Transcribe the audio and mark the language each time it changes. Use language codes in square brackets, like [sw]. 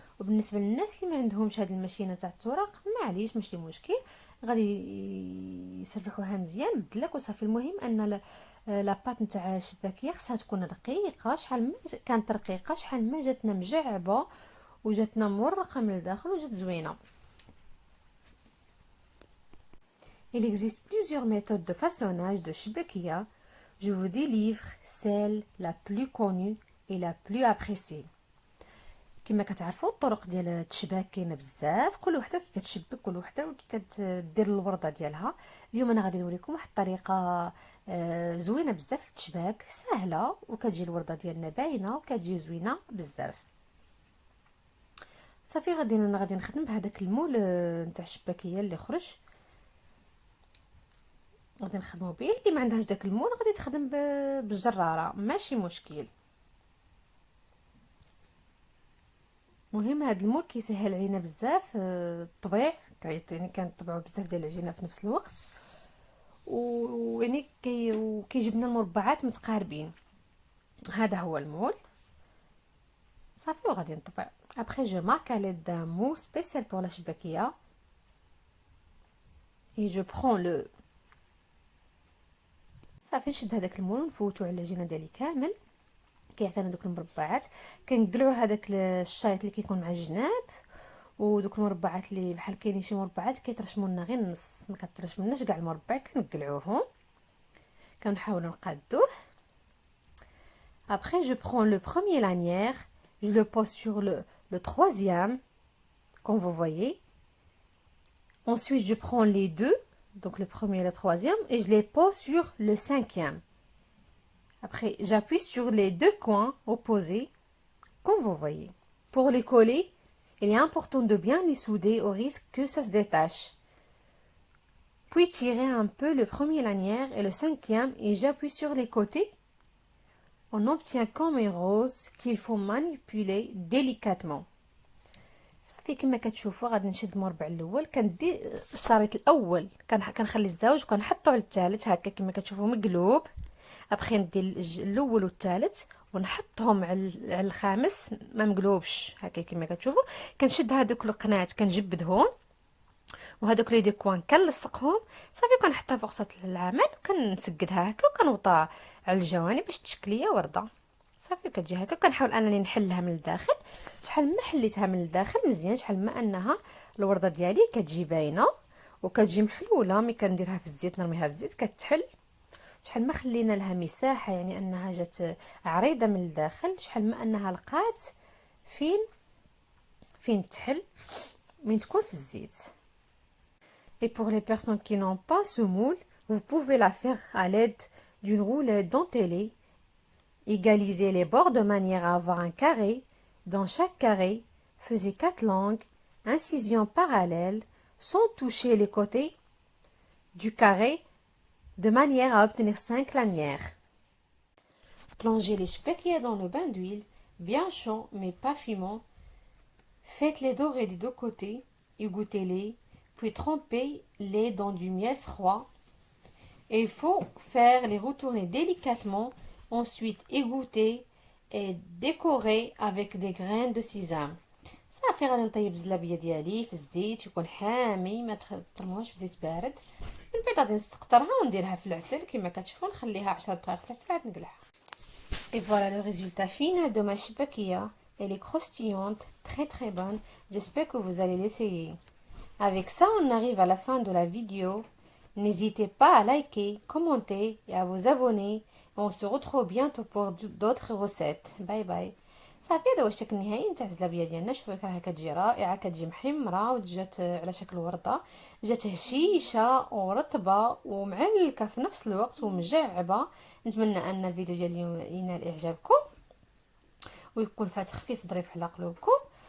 [ar] وبالنسبه للناس اللي ما عندهمش هذه الماشينه تاع التورق معليش ماشي مشكل، غادي يسرحوها مزيان بالدلاك وصافي. المهم ان لاباط نتاع الشباكيه خصها تكون رقيقه، شحال ما كانت رقيقه شحال ما جاتنا مجعبه وجاتنا مورقه من الداخل وجات زوينه. [fr] Il existe plusieurs méthodes de façonnage de shibakiya. Je vous délivre celle la plus connue et la plus appréciée. [ar] كما كتعرفوا الطرق ديال التشباك كاينه بزاف، كل وحده كتشبك كل وحده وكتدير الورده ديالها. اليوم انا غادي نوريكم واحد الطريقه زوينه بزاف للتشباك، سهله وكتجي الورده ديالنا باينه وكتجي زوينه بزاف. صافي غادي نخدم بهذاك المول نتاع الشباكيه اللي خرج، غادي نخدمو به. اللي ما عندهاش داك المول غادي تخدم بالجراره ماشي مشكل. مهم هذا المول كيسهل علينا بزاف الطبيع، يعني كنطبعوا بزاف ديال العجينه في نفس الوقت، ويعني كيجيب لنا المربعات متقاربين. هذا هو المول صافي وغادي نطبع. [fr] Après je marque à l'aide d'un moule spécial pour la shibakiya et je prends le. [ar] صافي نشد هذاك المول ونفوتو على العجينه ديالي كامل، كيعطينا دوك المربعات. كنقلعو هذاك الشريط اللي كيكون مع الجناب، ودوك المربعات اللي بحال كاينين شي مربعات كيترشموا لنا غير النص، ما كترشمناش كاع المربع، كنقلعوهم كنحاولوا نقادوه. [fr] Après je prends le premier lanière, je le pose sur le troisième comme vous voyez. Ensuite je prends les deux, donc le premier et le troisième, et je les pose sur le cinquième. Après, j'appuie sur les deux coins opposés, comme vous voyez. Pour les coller, il est important de bien les souder au risque que ça se détache. Puis tirer un peu le premier lanière et le cinquième et j'appuie sur les côtés. On obtient comme un rose qu'il faut manipuler délicatement. [ar] صافي كما كتشوفوا غادي نشد مربع الاول كندير الشريط الاول كنخلي الزوج وكنحطو على الثالث هكا كما كتشوفوا مقلوب. ابخي ندير الاول والثالث ونحطهم على الخامس ما مقلوبش هكا كما كتشوفوا. كنشد هذوك القنات كنجبدهم وهذوك [fr] لي دو كوان [ar] كنلصقهم صافي كنحطها فوق سطح العمل وكنسقدها هكا وكنوطى على الجوانب باش تشكل ليا ورده. صافي كتجي هكا. كنحاول انني نحلها من الداخل. شحال ما حليتها من الداخل مزيان شحال ما انها الورده ديالي كتجي باينه وكتجي محلوله. ملي كنديرها في الزيت نرميها في الزيت كتحل. شحال ما خلينا لها مساحه يعني انها جات عريضه من الداخل شحال ما انها لقات فين تحل من تكون في الزيت. [fr] Et pour les personnes qui n'ont pas ce moule, vous pouvez la faire à l'aide d'une roulette dentellée. Égalisez les bords de manière à avoir un carré. Dans chaque carré, faisez 4 langues, incisions parallèles, sans toucher les côtés du carré, de manière à obtenir 5 lanières. Plongez les spekias dans le bain d'huile, bien chaud mais pas fumant. Faites-les dorer des deux côtés, égouttez-les, puis trempez-les dans du miel froid. Et il faut faire les retourner délicatement, ensuite égoutter et décorer avec des graines de sésame. [ar] صافي غادي نطيب الزلابيه ديالي في الزيت يكون حامي ما ترموهاش في زيت بارد. من بعد غادي نستقطرها ونديرها في العسل كما كتشوفوا نخليها 10 دقائق في العسل عاد نقلعها. [fr] Et voilà le résultat final de ma chipakia. Elle est croustillante, très très bonne. J'espère que vous allez l'essayer. Avec ça, on arrive à la fin de la vidéo. N'hésitez pas à liker, commenter et à vous abonner. On se retrouve bientôt pour d'autres recettes. Bye bye. [ar] صافي هذا هو الشكل النهائي نتاع الزلابيه ديالنا. شوفوا راها كتجي رائعه كتجي محمره وجات على شكل ورده. جات هشيشه ورطبه ومعلكه في نفس الوقت ومجعبه. نتمنى ان الفيديو ديالي ينال اعجابكم ويكون فات خفيف ظريف على قلوبكم.